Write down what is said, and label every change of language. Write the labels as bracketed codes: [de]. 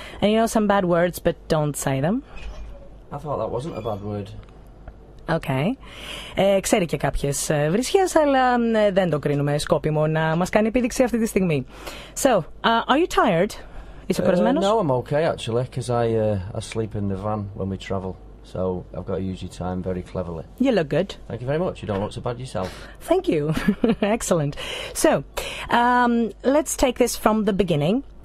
[en] And you know some bad words, but don't say them? I thought that wasn't a bad word. Okay. [el] Ξέρει και κάποιες βρισιές, αλλά δεν το κρίνουμε σκόπιμο να μας κάνει επίδειξη αυτή τη στιγμή. [en] So, are you tired? [el] Είσαι κουρασμένος? [en] No, I'm okay actually, because I sleep in the van when we travel. So I've got to use your time very cleverly. You look good. Thank you very much. You don't look so bad yourself. Thank you. Excellent. So, let's take this from the beginning.